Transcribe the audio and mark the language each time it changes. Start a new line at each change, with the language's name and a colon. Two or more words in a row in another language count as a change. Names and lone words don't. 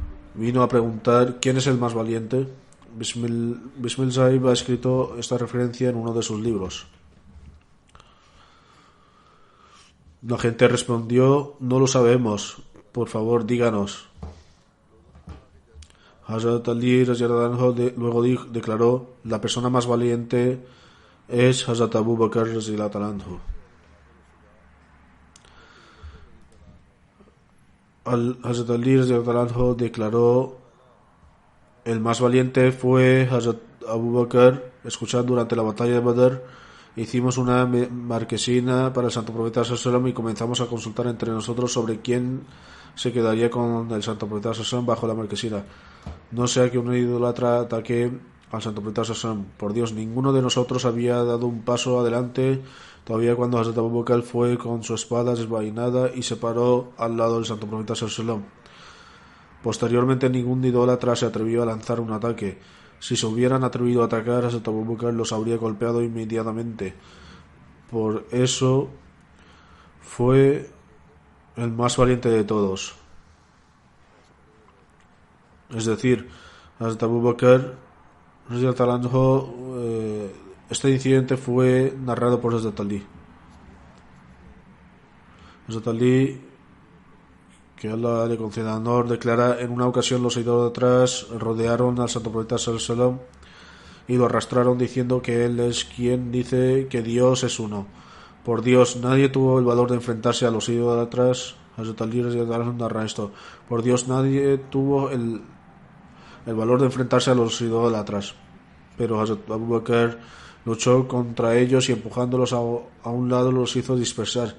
Spanish: vino a preguntar quién es el más valiente. Bismil Sahib ha escrito esta referencia en uno de sus libros. La gente respondió: no lo sabemos, por favor díganos. Hazrat Ali luego declaró: la persona más valiente es Hazrat Abu Bakr
Arabic: رضي الله عنه.
Spanish: Hazrat Ali
Arabic: رضي الله عنه
Spanish: declaró: el más valiente fue Hazrat Abu Bakr. Escuchad, durante la batalla de Badr hicimos una marquesina para el santo profeta
Arabic: صلى الله عليه وسلم
Spanish: y comenzamos a consultar entre nosotros sobre quién se quedaría con el santo profeta
Arabic: صلى الله عليه وسلم
Spanish: bajo la marquesina. No sea que un idólatra ataque al santo profeta
Arabic: صلى الله عليه وسلم.
Spanish: Por Dios, ninguno de nosotros había dado un paso adelante todavía cuando Hazrat Abu Bakr fue con su espada desvainada y se paró al lado del santo profeta
Arabic: صلى الله عليه وسلم.
Spanish: Posteriormente, ningún idólatra se atrevió a lanzar un ataque. Si se hubieran atrevido a atacar, Hazrat Abu Bakr los habría golpeado inmediatamente. Por eso fue el más valiente de todos. Es decir, Hazrat Abu Bakr, este incidente fue narrado por Hazrat Ali. Hazrat Ali, que Allah le conceda honor, declara: en una ocasión los idólatras rodearon al santo profeta
Arabic: صلى الله عليه وسلم
Spanish: y lo arrastraron diciendo que él es quien dice que Dios es uno. Por Dios, nadie tuvo el valor de enfrentarse a los idólatras. Hazrat Ali narra esto: por Dios, nadie tuvo el valor de enfrentarse a los idólatras, pero Hazrat Abu Bakr luchó contra ellos y empujándolos a un lado los hizo dispersar.